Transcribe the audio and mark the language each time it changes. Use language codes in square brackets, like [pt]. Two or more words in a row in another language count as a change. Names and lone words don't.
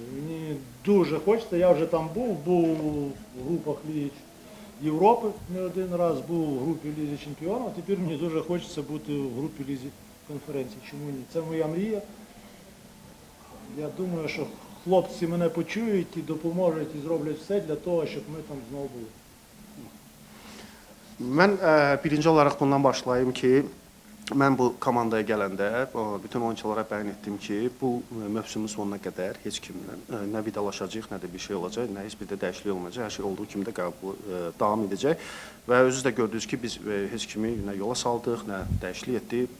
[uk] Мені дуже хочеться, я вже там був в групах Ліги Європи не один раз, був в групі Лізі Чемпіонів, тепер мені дуже хочеться бути в групі Лізі конференції. Чому ні? Це моя мрія. Я думаю, що хлопці мене почують і допоможуть, і зроблять все для того, щоб ми там знову були. [az] Mən birinci olaraq bundan başlayayım ki, mən bu komandaya gələndə bütün oyunçulara bəyan etdim ki, bu mövsümün sonuna qədər heç kimlə nə vidalaşacaq, nə də bir şey olacaq, nə heç bir də dəyişiklik olmayacaq. Hər şey olduğu kimi də davam edəcək. Və özünüz də gördünüz ki, biz heç kimi nə yola saldıq, nə dəyişiklik etdik.